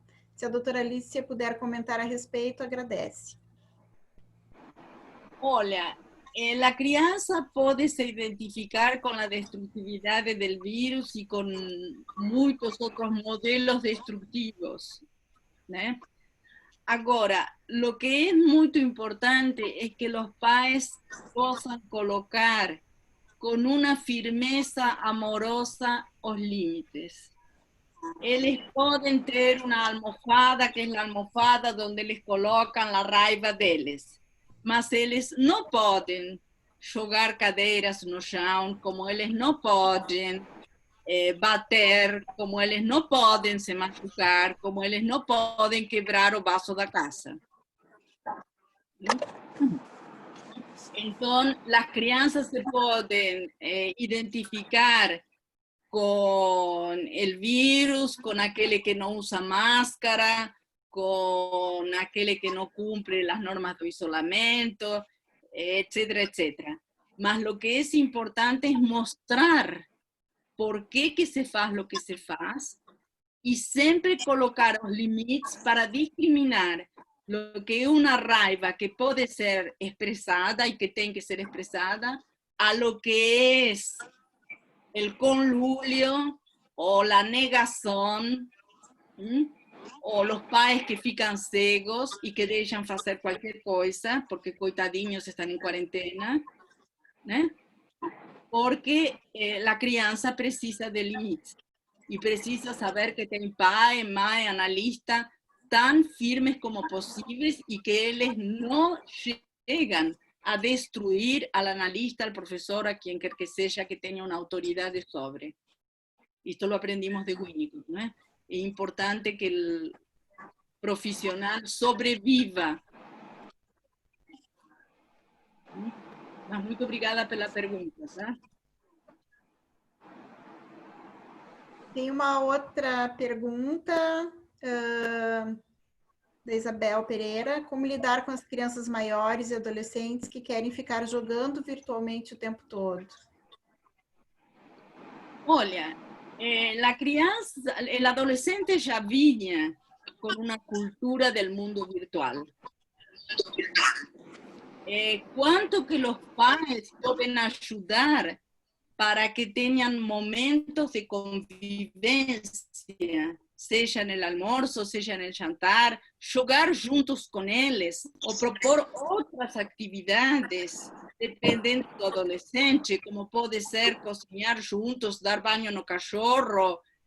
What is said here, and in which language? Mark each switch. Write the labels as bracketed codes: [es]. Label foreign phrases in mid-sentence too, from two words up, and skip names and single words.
[pt] Se a doutora Alicia puder comentar a respeito, agradece. Olha, [es] la criança [pt] pode se identificar com a destrutividade do vírus e com muitos outros modelos destructivos, né? Agora, [es] lo que es muy importante es que los pais puedan colocar con una firmeza amorosa los límites. Ellos pueden tener una almofada, que es la almofada donde les colocan la [pt] raiva deles, [es] mas ellos no pueden [pt] jogar cadeiras no chão, [es] como ellos no pueden bater, [pt] como eles não podem se machucar, como eles não podem quebrar o vaso da casa. Então, as crianças se podem identificar com o vírus, com aquele que não usa máscara, com aquele que não cumpre as normas do isolamento, etc., etc. Mas o que é importante é mostrar [es] por qué [pt] que se faz [es] lo que [pt] se faz [es] y siempre colocar los límites para discriminar lo que es una raiva que puede ser expresada y que tiene que ser expresada a lo que es el conluio o la negación, o los pais que [pt] fican cegos [es] y que dejan hacer cualquier cosa porque coitadinhos están en cuarentena, ¿no? Porque la [pt] criança precisa de limites [es] y [pt] precisa saber que tem pai, mãe, analista [es] tan firmes como posibles y que ellos no llegan a destruir al analista, al profesor, a quien quer que sea que tenga una autoridad sobre. Esto lo aprendimos de Winnicott, ¿no? Es importante que el profesional sobreviva. [pt] Mas muito obrigada pela pergunta, tá? Tem uma outra pergunta da Isabel Pereira. Como lidar com as crianças maiores e adolescentes que querem ficar jogando virtualmente o tempo todo? Olha, [es] la criança, el adolescente [pt] já vinha com uma cultura [es] del mundo virtual. ¿Cuánto que los padres pueden ayudar para que tengan momentos de convivencia, sea en el almuerzo, sea en el jantar, jugar juntos con ellos o propor otras actividades dependiendo do adolescente, como puede ser cocinar juntos, dar baño [pt] no cachorro,